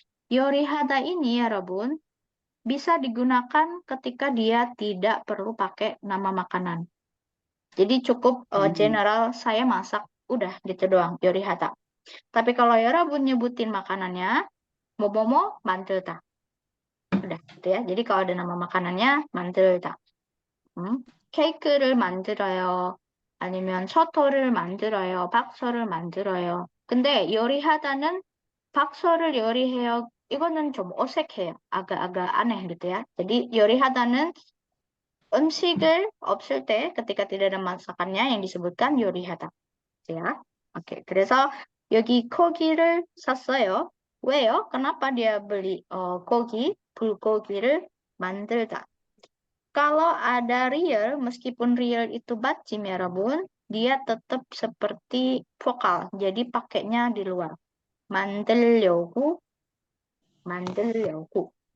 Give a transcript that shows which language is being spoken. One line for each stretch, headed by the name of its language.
Indonesian: Yorihata ini ya Rabun bisa digunakan ketika dia tidak perlu pakai nama makanan. Jadi cukup general saya masak, udah gitu doang yorihata. Tapi kalau ya Rabun nyebutin makanannya, momomo 만들다. udah gitu ya. Jadi kalau ada nama makanannya 만들다.
Korean: 케이크를 만들어요. 아니면 셔터를 만들어요. 박서를 만들어요. 근데 요리하다는 박서를 요리해요. 이거는 좀 어색해요.
Indonesian: agak-agak aneh gitu ya. Jadi
Korean: 요리하다는 음식을 없을 때
Indonesian: ketika tidak ada masakannya yang disebutkan 요리하다. Ya.
Korean: Oke, 그래서 여기 고기를 샀어요. 왜요?
Indonesian: Kenapa dia beli 고기,
Korean: 불고기를 만들다.
Indonesian: Kalau ada real, meskipun real itu bacim ya Rabun, dia tetap seperti vokal. Jadi pakainya di luar.
Korean: 만들려고, 만들려고.